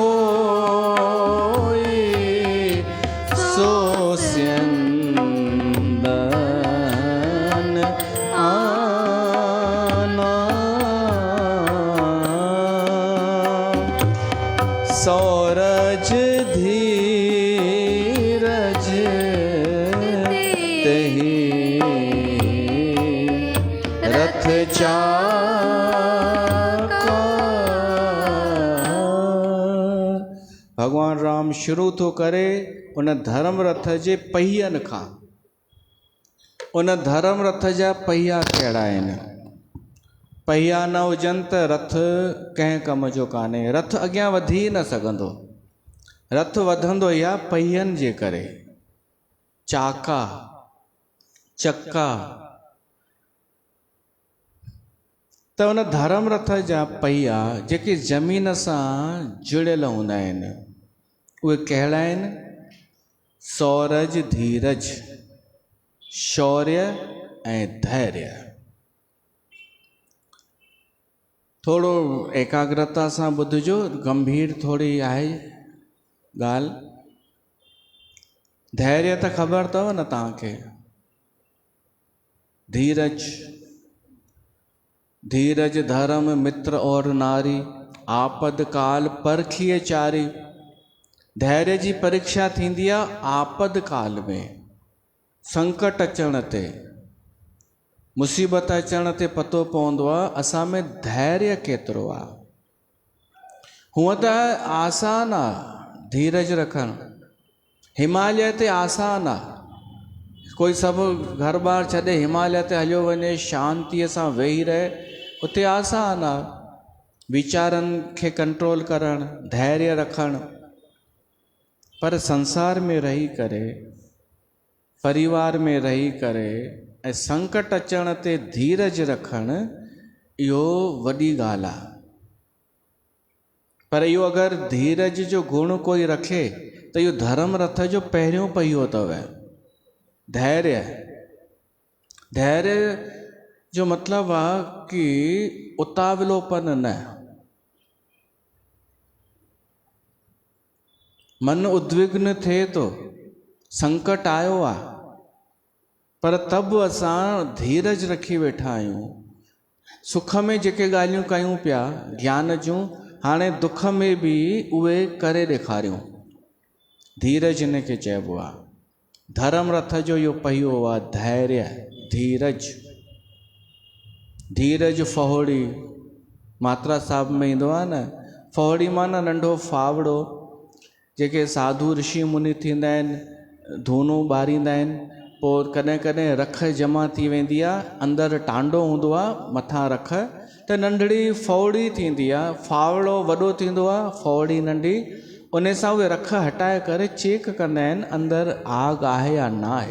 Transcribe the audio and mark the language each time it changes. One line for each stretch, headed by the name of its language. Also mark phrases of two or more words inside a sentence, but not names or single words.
Awadhi: होई सो स्यंदन सौरज धीरज तेहि रथ चाका।
Sindhi: भगवान राम शुरू थो करे उन धर्म रथ जे पहियनि खां। उन धर्म रथ जा पहिया कहिड़ा आहिनि? पहिया न हुजनि त रथ कंहिं कम जो कान्हे। रथ अॻियां वधी न सघंदो। रथ वधंदो या पहियनि जे करे। चाका, चक्का। त उन धर्म रथ जा पहिया जेके ज़मीन सां जुड़ियल हूंदा आहिनि उहे कहिड़ा आहिनि?
Awadhi: सौरज धीरज,
Sindhi: शौर्य ऐं धैर्य। थोड़ो एकाग्रता सां ॿुधिजो, गंभीर थोड़ी आहे ॻाल्हि। धैर्य त ख़बर अथव न तव्हांखे।
Awadhi: धीरज, धीरज धर्म मित्र और नारी, आपद काल परखिए चारी।
Sindhi: धैर्य जी परीक्षा थींदी आहे आपद काल में, संकट अचण ते, मुसीबत अचण ते पतो पवंदो आहे असां में धैर्य केतिरो आहे। हूअं त आसान आहे धीरज रखणु, हिमालय ते आसान आहे। कोई सभु घर बार छॾे हिमालय ते हलियो वञे, शांतीअ सां वेही रहे, उते आसान आहे। वीचारनि खे कंट्रोल करणु, धैर्य रखणु। पर संसार में रही करे, परिवार में रही करे ऐं संकट अचण ते धीरज रखणु, इहो वॾी ॻाल्हि आहे। पर इहो अगरि धीरज जो गुण कोई रखे त इहो धर्म रथ जो पहिरियों पहियो अथव। धैर्य, धैर्य जो मतिलबु आहे कि उतावलोपन न। मन उद्विग्न थिए थो, संकट आयो आहे, पर तब असां धीरज रखी वेठा आहियूं। सुख में जेके ॻाल्हियूं कयूं पिया ज्ञान जूं, हाणे दुख में बि उहे करे ॾेखारियूं। धीरज हिन खे चइबो आहे। धर्म रथ जो इहो पहियो आहे धैर्य, धीरज। धीरज फहोड़ी मात्रा साहिब में ईंदो आहे न। फहोड़ी माना नंढो फावड़ो। जेके साधु ऋषि मुनि थींदा आहिनि, धूनो ॿारींदा आहिनि, पोइ कॾहिं कॾहिं रख जमा थी वेंदी आहे, अंदरि टांडो हूंदो आहे, मथां रख, त नंढड़ी फौड़ी थींदी आहे। फावड़ो वॾो थींदो आहे, फौड़ी नंढी। उन सां उहे रख हटाए करे चेक कंदा आहिनि अंदरि आग आहे या न आहे।